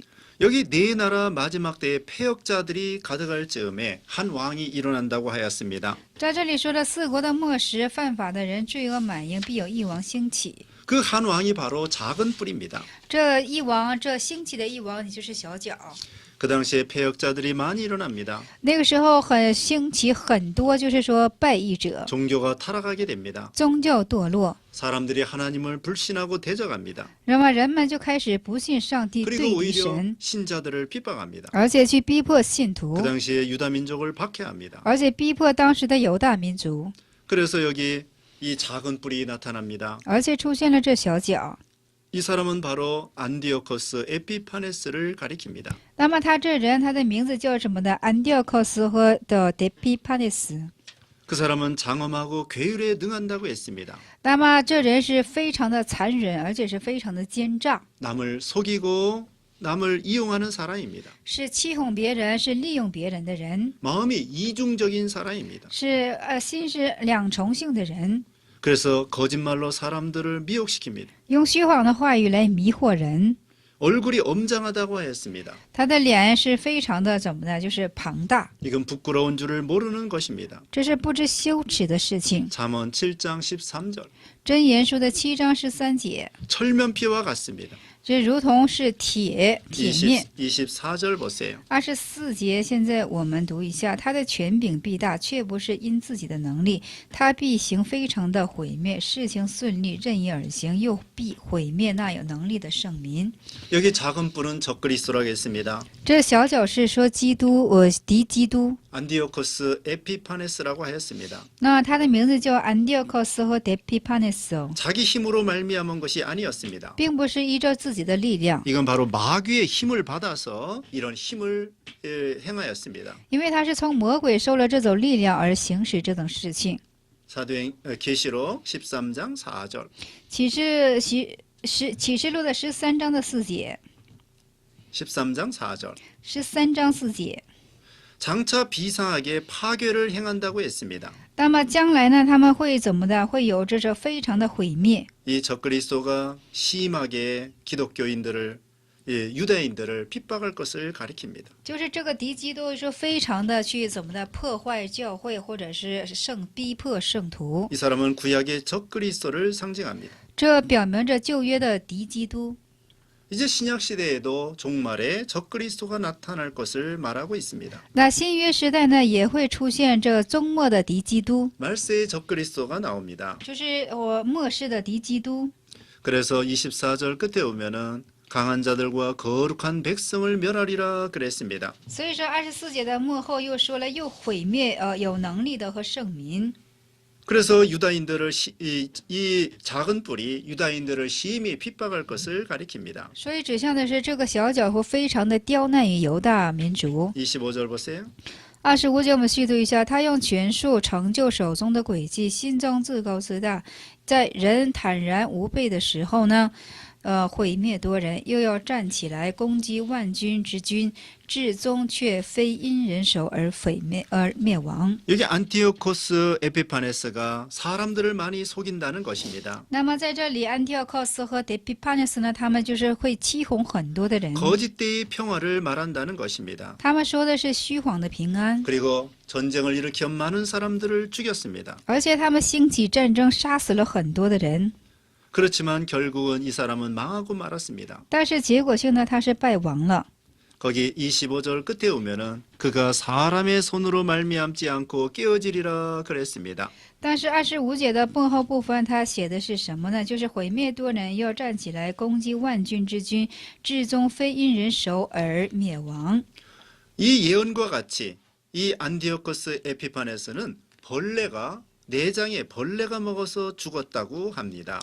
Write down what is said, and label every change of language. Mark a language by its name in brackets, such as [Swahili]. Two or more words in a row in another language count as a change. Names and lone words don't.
[Korean] 여기 네 나라 마지막 때에 패역자들이 가득할 즈음에 한 왕이 일어난다고 하였습니다. [Chinese] 在这里说的4国的末时，犯法的人罪恶满盈，必有一王兴起。 [Korean] 그 한 왕이 바로 작은 뿔입니다. [Chinese] 这一王，这兴起的一王，也就是小角。 [Korean] 그 당시에 패역자들이 많이 일어납니다. [Chinese] 那个时候很兴起很多，就是说败异者， [Korean] 종교가 타락하게 됩니다. [Chinese] 宗教堕落， [Korean] 사람들이 하나님을 불신하고 대적합니다. [Chinese] 那么人们就开始不信上帝， [Korean] 그리고 [Chinese] 对敌 [Korean] 오히려 [Chinese] 神， [Korean] 신자들을 핍박합니다. [Chinese] 而且去逼迫信徒 [Korean] 그 ， 당시에 유다 민족을 박해합니다. [Chinese] 而且逼迫当时的犹大民族， [Korean] 그래서 여기 이 작은 뿔이 나타납니다. [Chinese] 而且出现了这小角。 [Korean] 이 사람은 바로 안디오코스 에피파네스를 가리킵니다. [Chinese] 那么他这人，他的名字叫什么的？安迪奥克斯和的德皮帕内斯。 [Korean] 그 사람은 장엄하고 괴율에 능한다고 했습니다. [Chinese] 那么这人是非常的残忍，而且是非常的奸诈， [Korean] 남을 속이고 남을 이용하는 사람입니다. [Chinese] 是欺哄别人，是利用别人的人， [Korean] 마음이 이중적인 사람입니다. [Chinese] 是心是两重性的人， [Korean] 그래서 거짓말로 사람들을 미혹시킵니다. [Chinese] 用虚谎的话语来迷惑人。 [Korean] 얼굴이 엄장하다고 하였습니다. [Chinese] 他的脸是非常的怎么呢？就是庞大， [Korean] 이건 부끄러운 줄을 모르는 것입니다. [Chinese] 这是不知羞耻的事情。 [Korean] 잠언 7장 13절. [Chinese] 箴言书的7章13节， [Korean] 철면피와 같습니다. [Chinese] 这如同是铁面。 [Korean] 24절 보세요. [Chinese] 24 节，现在我们读一下：他的权柄必大，却不是因自己的能力，他必行非常的毁灭，事情顺利，任意而行，又必毁灭那有能力的圣民。 [Korean] 여기 작은 뿔은 적그리스도라고 했습니다. [Chinese] 这小角是说基督，敌基督。 [Korean] 안디오코스 에피파네스라고 하였습니다. [Chinese] 那他的名字叫安迪奥克斯和德皮帕内斯， [Korean] 자기 힘으로 말미암은 것이 아니었습니다. [Chinese] 并不是依照自己的力量， [Korean] 이건 바로 마귀의 힘을 받아서 이런 힘을 행하였습니다. [Chinese] 因为他是从魔鬼受了这种力量而行使这种事情。 [Korean] 계시록 13장 4절. [Chinese] 启示录的13章的4节， [Korean] 13장 4절. [Chinese] 13 章4节。 [Korean] 장차 비상하게 파괴를 행한다고 했습니다. [Chinese] 那么将来呢，他们会怎么的？会有这非常的毁灭。 [Korean] 이 적그리스도가 심하게 기독교인들을 유대인들을 핍박할 것을 가리킵니다. [Chinese] 就是这个敌基督是非常的去怎么的破坏教会，或者是逼迫圣徒。 [Korean] 이 사람은 구약의 적그리스도를 상징합니다. [Chinese] 这表明着旧约的敌基督。 [Korean] 이제 신약 시대에도 종말에 적그리스도가 나타날 것을 말하고 있습니다. [Chinese] 那新约时代呢，也会出现这终末的敌基督， [Korean] 말세의 적그리스도가 나옵니다. [Chinese] 就是末世的敌基督。 [Korean] 그래서 24절 끝에 오면은 강한 자들과 거룩한 백성을 멸하리라 그랬습니다. [Chinese] 所以说24节的末后又说了，又毁灭有能力的和圣民。 [Korean] 그래서 유다인들을 이 작은 뿔이 유다인들을 심히 핍박할 것을 가리킵니다. [Chinese] 所以指向的是这个小角会非常的刁难于犹大民族。 [Korean] 25절 보세요. [Chinese] 25 节我们细读一下，他用权术成就手中的诡计，心中自高自大，在人坦然无备的时候呢，毁灭多人，又要站起来攻击万军之君，至终却非因人手而灭亡。 [Korean] 여기 안티오코스 에피파네스가 사람들을 많이 속인다는 것입니다. [Chinese] 那么在这里，安提奥克斯和데피파네스呢，他们就是会欺哄很多的人。 [Korean] 거짓되이 평화를 말한다는 것입니다. [Chinese] 他们说的是虚晃的平安， [Korean] 그리고 전쟁을 일으켜 많은 사람들을 죽였습니다. [Chinese] 而且他们兴起战争，杀死了很多的人。 [Korean] 그렇지만 결국은 이 사람은 망하고 말았습니다. [Chinese] 但是结果性呢，他是败亡了。 [Korean] 거기 25절 끝에 오면은 그가 사람의 손으로 말미암지 않고 깨어지리라 그랬습니다. [Chinese] 但是25节的末后部分，他写的是什么呢？就是毁灭多人，要站起来攻击万军之君，至终非因人手而灭亡。 [Korean] 이 예언과 같이 이 안디오코스 에피파네스는 내장에 벌레가 먹어서 죽었다고 합니다.